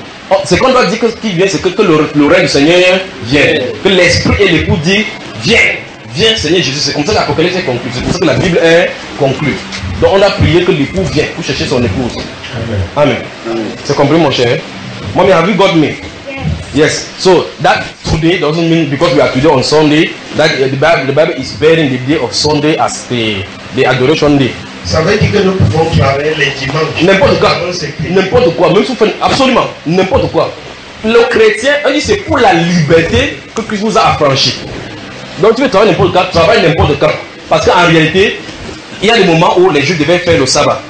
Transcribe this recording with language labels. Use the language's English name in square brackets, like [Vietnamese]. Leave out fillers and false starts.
[French] Oh, ce qu'on doit dire que ce qui vient, c'est que le règne du Seigneur vient. Que l'Esprit et l'Époux disent, viens, viens Seigneur Jésus. C'est comme ça que l'Apocalypse est conclue. C'est comme ça que la Bible est conclue. Donc on a prié que l'Époux vient pour chercher son épouse. Amen. Amen. Amen. C'est compris mon cher. [English] Mommy, have you got me? Yes. Yes. So that today doesn't mean because we are today on Sunday, that the Bible is bearing the day of Sunday as the adoration day. [French] Ça veut dire que nous pouvons travailler les dimanches. N'importe quoi, même si vous faites absolument n'importe quoi. Le chrétien, on dit c'est pour la liberté que Christ nous a affranchi. Donc tu veux travailler n'importe quoi, travaille n'importe quand. Parce qu'en réalité, il y a des moments où les Juifs devaient faire le sabbat.